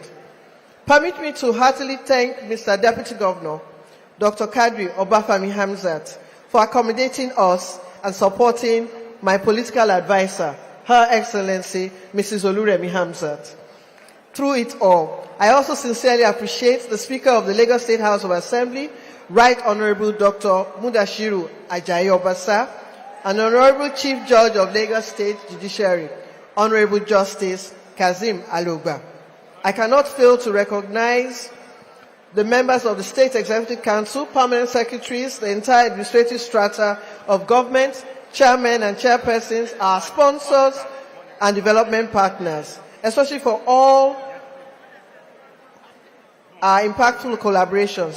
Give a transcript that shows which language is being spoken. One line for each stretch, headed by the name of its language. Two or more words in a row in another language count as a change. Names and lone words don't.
English: Permit me to heartily thank Mr. Deputy Governor, Dr. Kadri Obafemi Hamzat, for accommodating us and supporting my political advisor, Her Excellency Mrs. Oluremi Hamzat. Through it all, I also sincerely appreciate the Speaker of the Lagos State House of Assembly, Right Honorable Dr. Mudashiru Ajayi Obasa, and Honorable Chief Judge of Lagos State Judiciary, Honorable Justice Kazim Alogba. I cannot fail to recognize the members of the State Executive Council, permanent secretaries, the entire administrative strata of government, chairmen and chairpersons, our sponsors and development partners, especially for all our impactful collaborations.